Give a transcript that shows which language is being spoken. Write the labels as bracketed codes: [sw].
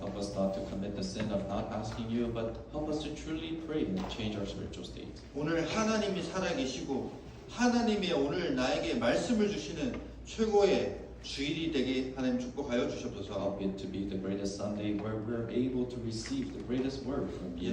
[en] Help us not to commit the sin of not asking you, but help us to truly pray and change our spiritual state. [ko] 오늘 하나님이 살아계시고 하나님이 오늘 나에게 말씀을 주시는 최고의 주일이 되게 하나님 축복하여 주시옵소서. [en] Help it to be the greatest Sunday where we're able to receive the greatest word from you.